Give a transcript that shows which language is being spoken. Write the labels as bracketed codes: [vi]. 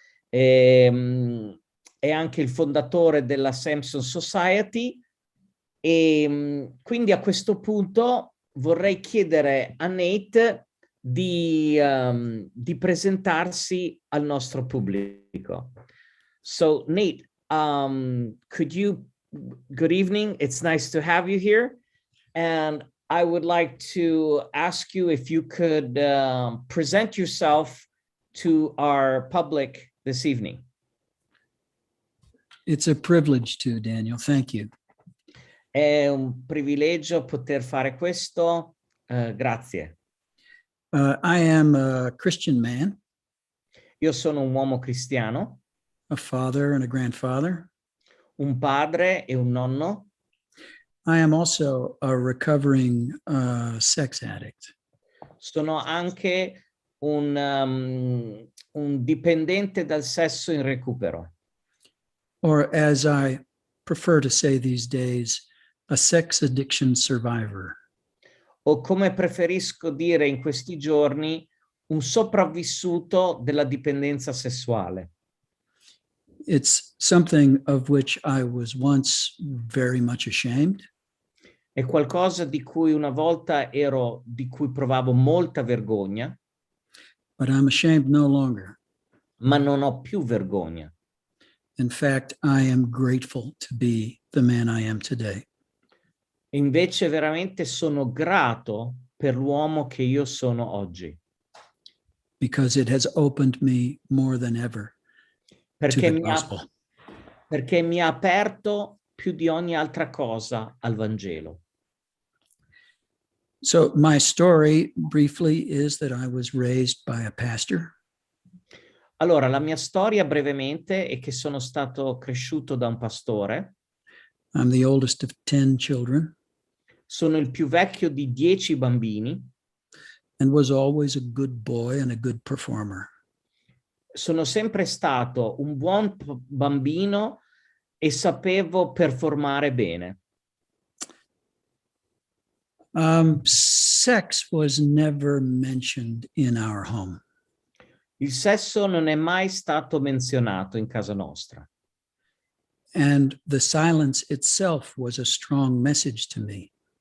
[it] È anche il fondatore della Samsone Society e quindi a questo punto vorrei chiedere a Nate di presentarsi al nostro pubblico. [en] So Nate, good evening. It's nice to have you here. And I would like to ask you if you could present yourself to our public this evening. It's a privilege to, Daniel. Thank you. [it] È un privilegio poter fare questo. Grazie. [en] I am a Christian man, [it] Io sono un uomo cristiano, [en] a father and a grandfather. [it] un padre e un nonno. [en] I am also a recovering sex addict. [it] Sono anche un dipendente dal sesso in recupero. [en] Or as I prefer to say these days, a sex addiction survivor. [it] O come preferisco dire in questi giorni, un sopravvissuto della dipendenza sessuale. [en] It's something of which I was once very much ashamed. [it] È qualcosa di cui una volta di cui provavo molta vergogna. [en] But I'm ashamed no longer. [it] Ma non ho più vergogna. [en] In fact, I am grateful to be the man I am today. [it] Invece veramente sono grato per l'uomo che io sono oggi. [en] Because it has opened me more than ever to the gospel. [it] Perché mi ha aperto più di ogni altra cosa al Vangelo. [en] So my story briefly is that I was raised by a pastor. [it] Allora, la mia storia brevemente è che sono stato cresciuto da un pastore. [en] I'm the oldest of 10 children. [it] Sono il più vecchio di 10 bambini. [en] And was always a good boy and a good performer. [it] Sono sempre stato un buon bambino e sapevo performare bene. [en] Sex was never mentioned in our home. [it] Il sesso non è mai stato menzionato in casa nostra. [en] And the silence itself was a strong message to me.